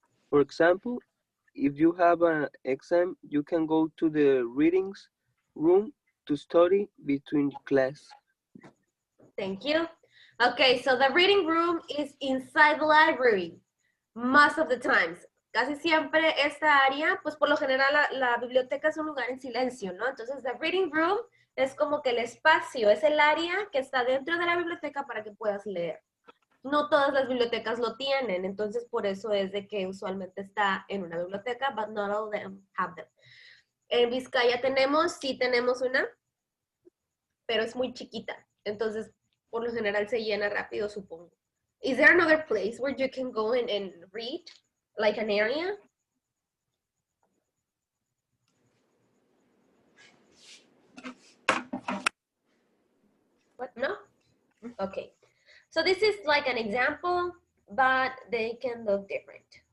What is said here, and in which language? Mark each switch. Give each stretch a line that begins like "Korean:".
English: For example, if you have an exam, you can go to the readings room to study between class. Thank you. Okay, so the reading room is inside the library, most of the times.
Spanish: Casi siempre esta área, pues por lo general la biblioteca es un lugar en silencio, ¿no? Entonces, the reading room es como que el espacio, es el área que está dentro de la biblioteca para que puedas leer. No todas las bibliotecas lo tienen, entonces por eso es de que usualmente está en una biblioteca,
English: but not all of them have them.
Spanish: En Vizcaya sí tenemos una, pero es muy chiquita, entonces por lo general se llena rápido, supongo.
English: Is there another place where you can go and read, like an area? What? No? Okay. So this is like an example, but they can look different.